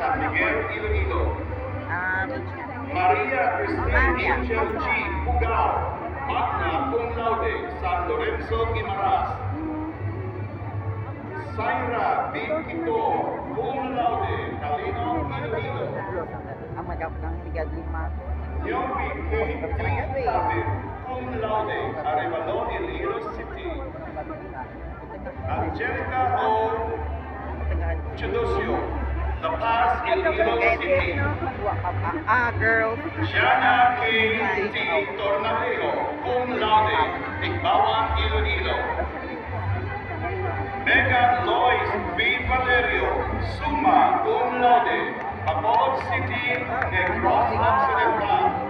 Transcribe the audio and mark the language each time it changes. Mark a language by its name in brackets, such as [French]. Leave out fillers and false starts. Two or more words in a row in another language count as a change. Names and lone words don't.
[Hiligaynon] Miguel Iloilo. Maria Cristina Angel G. Pugaw, [Latin] magna cum laude, [Hiligaynon] San Lorenzo Guimaras. Saira B. Quito, [Latin] cum laude, [Hiligaynon] Calino Iloilo. Ang magap ng higad 5. Yomi K. Tabit, [Latin] cum laude, [Hiligaynon] Arevalo, Iloilo City. Angelica O. Chudosio, La Paz, Iloilo City. Girls. Jana K. T. Tornadeo, [Latin] cum laude, [Hiligaynon] Tigbawan, Iloilo. Megan Lois V. Valerio, [Latin] summa cum laude, [Hiligaynon] Bacolod City, Negros Occidental.